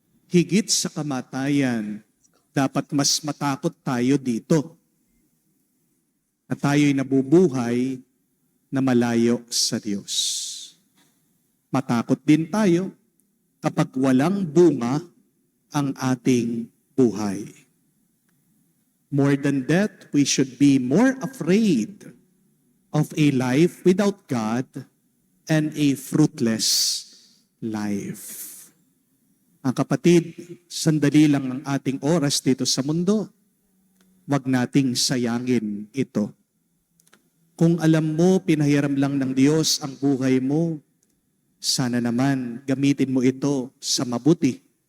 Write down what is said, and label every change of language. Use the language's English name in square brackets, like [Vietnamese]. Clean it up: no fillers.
[Filipino] Higit sa kamatayan, dapat mas matakot tayo dito. Na tayo'y nabubuhay na malayo sa Diyos. Matakot din tayo kapag walang bunga ang ating buhay. [English] More than that, we should be more afraid of a life without God and a fruitless life. [Filipino] Ang kapatid, sandali lang ang ating oras dito sa mundo. Huwag nating sayangin ito. Kung alam mo, pinahiram lang ng Diyos ang buhay mo, sana naman gamitin mo ito sa mabuti.